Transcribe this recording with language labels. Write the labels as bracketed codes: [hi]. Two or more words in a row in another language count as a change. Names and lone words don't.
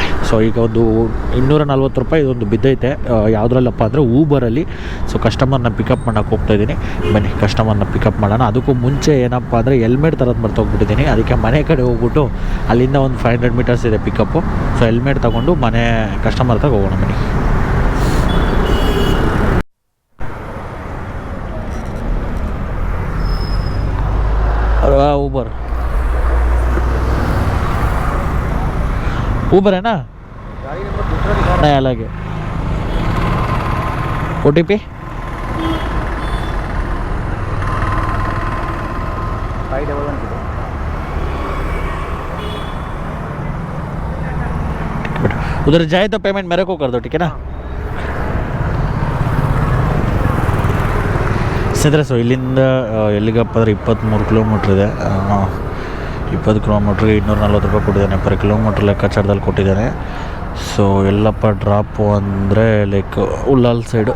[kn] ಸೊ ಈಗ ಒಂದು 240 ರೂಪಾಯಿ ಇದೊಂದು ಬಿದ್ದೈತೆ. ಯಾವುದ್ರಲ್ಲಪ್ಪ ಅಂದರೆ ಊಬರಲ್ಲಿ. ಸೊ ಕಸ್ಟಮರ್ನ ಪಿಕಪ್ ಮಾಡೋಕ್ಕೆ ಹೋಗ್ತಾಯಿದ್ದೀನಿ. ಬನ್ನಿ ಕಸ್ಟಮರ್ನ ಪಿಕಪ್ ಮಾಡೋಣ. ಅದಕ್ಕೂ ಮುಂಚೆ ಏನಪ್ಪ ಅಂದರೆ ಹೆಲ್ಮೆಟ್ ತರೋದು ಮರ್ತೋಗ್ಬಿಟ್ಟಿದ್ದೀನಿ. ಅದಕ್ಕೆ ಮನೆ ಕಡೆ ಹೋಗ್ಬಿಟ್ಟು ಅಲ್ಲಿಂದ ಒಂದು 500 ಮೀಟರ್ಸ್ ಇದೆ ಪಿಕಪ್ಪು. ಸೊ ಹೆಲ್ಮೆಟ್ ತೊಗೊಂಡು ಮನೆ ಕಸ್ಟಮರ್ ತಗ ಹೋಗೋಣ. ಬನ್ನಿ. [hi] ऊबर है ना? गाड़ी नंबर दूसरा दिखा नहीं, अलग है. OTP 511 उधर जाए तो पेमेंट मेरे को कर दो, ठीक है ना? [kn] ಸ್ನೇಹಿತರೆ, ಸೊ ಇಲ್ಲಿಂದ ಎಲ್ಲಿಗಪ್ಪ ಅಂದರೆ 23 ಕಿಲೋಮೀಟ್ರ್ ಇದೆ. 20 ಕಿಲೋಮೀಟ್ರಿಗೆ 240 ರೂಪಾಯಿ ಕೊಟ್ಟಿದ್ದಾನೆ [en] per kilometre [kn] ಲೆಕ್ಕಾಚಾರದಲ್ಲಿ ಕೊಟ್ಟಿದ್ದಾನೆ. ಸೊ ಎಲ್ಲಪ್ಪ ಡ್ರಾಪು ಅಂದರೆ ಲೈಕ್ ಉಳ್ಳಾಲ್ ಸೈಡು.